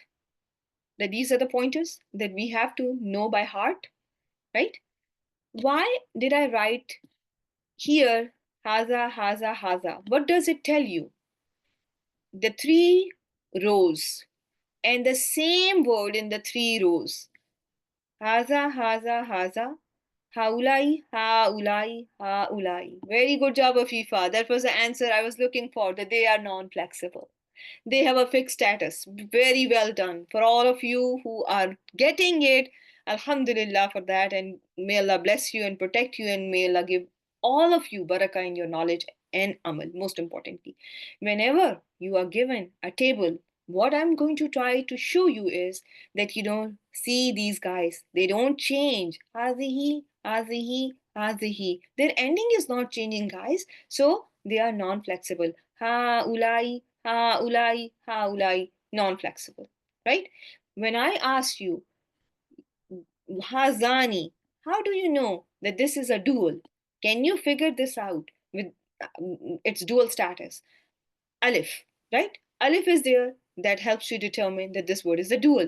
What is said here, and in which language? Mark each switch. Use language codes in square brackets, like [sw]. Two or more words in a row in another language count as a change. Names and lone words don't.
[en] That these are the pointers that we have to know by heart, right? Why did I write here [ar] هذا، هذا، هذا? [en] What does it tell you? The three rows and the same word in the three rows. [ar] هذا، هذا، هذا. هؤلاء، هؤلاء، هؤلاء. [en] Very good job, Afifa. That was the answer I was looking for, that they are non-flexible. They have a fixed status. Very well done. For all of you who are getting it, Alhamdulillah for that. And may Allah bless you and protect you, and may Allah give all of you barakah in your knowledge and amal, most importantly. Whenever you are given a table, what I'm going to try to show you is that you don't see these guys. They don't change. [ar] هذه، هذه، هذه. [en] Their ending is not changing, guys. So they are non-flexible. [ar] هؤلاء، هؤلاء، هؤلاء, [en] non-flexible, right? When I ask you hazani, how do you know that this is a dual? Can you figure this out with its dual status? Alif, right? Alif is there, that helps you determine that this word is a dual.